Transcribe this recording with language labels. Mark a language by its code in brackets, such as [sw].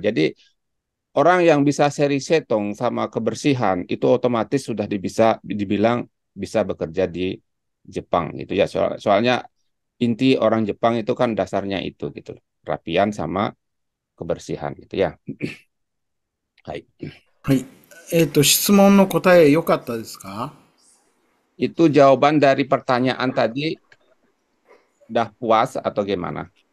[id] Jadi orang yang bisa seri setong sama kebersihan itu otomatis sudah dibilang bisa bekerja di Jepang gitu ya. Soalnya inti orang Jepang itu kan dasarnya itu gitu, kerapian sama kebersihan gitu ya. [ja] Hai. はい。質問の答え良かったですか？ [id] Itu jawaban dari pertanyaan tadi udah puas atau gimana?